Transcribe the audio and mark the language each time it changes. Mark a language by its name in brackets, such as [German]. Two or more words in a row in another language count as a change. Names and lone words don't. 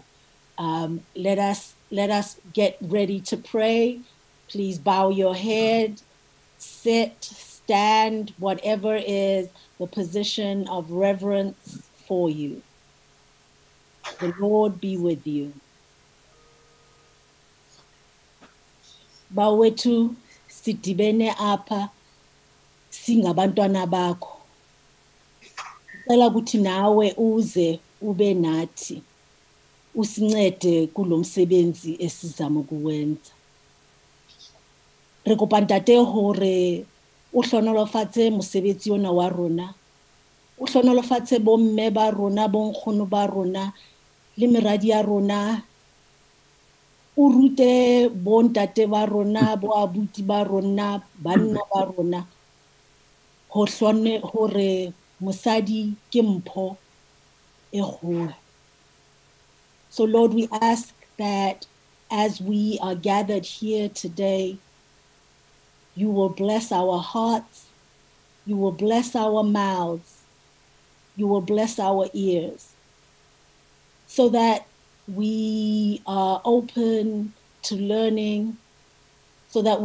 [English] Let us get ready to pray. Please bow your head, sit, stand, whatever is the position of reverence for you. The Lord be with you. [Xhosa] Bawethu sidibene apha singabantwana bakho. Ucela ukuthi nawe uze ube nathi. Usincede kulomsebenzi esizama ukuwenza. [Southern Sotho] Re kopa ntate hore o hlonolofatse mosebetsi ona wa rona. O hlonolofatse bomme ba rona, bonkgono ba rona, le meradi ya rona. O rute bontate ba rona, bo abuti ba rona, banna ba rona. Ho hlone hore mosadi ke mpho e kgolo. [English] So Lord, we ask that as we are gathered here today, you will bless our hearts, you will bless our mouths, you will bless our ears, so that we are open to learning, so that